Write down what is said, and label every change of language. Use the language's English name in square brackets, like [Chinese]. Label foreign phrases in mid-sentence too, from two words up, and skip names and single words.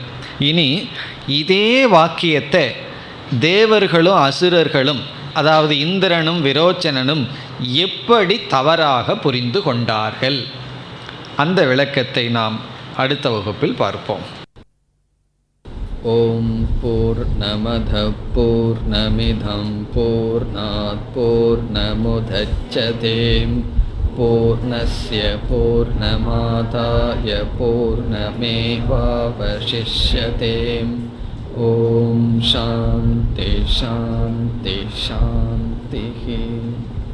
[Tamil] இனி இதே வாக்கியத்தை தேவர்களும் அசுரர்களும், அதாவது இந்திரனும் விரோச்சனனும் எப்படி தவறாக புரிந்து கொண்டார்கள், அந்த விளக்கத்தை நாம் அடுத்த வகுப்பில் பார்ப்போம். [Sanskrit] ओम् पूर्णमदः पूर्णमिदं पूर्णात् पूर्णमुदच्यते पूर्णस्य पूर्णमादाय पूर्णमेवावशिष्यते. ओम् शान्ति शान्ति शान्ति.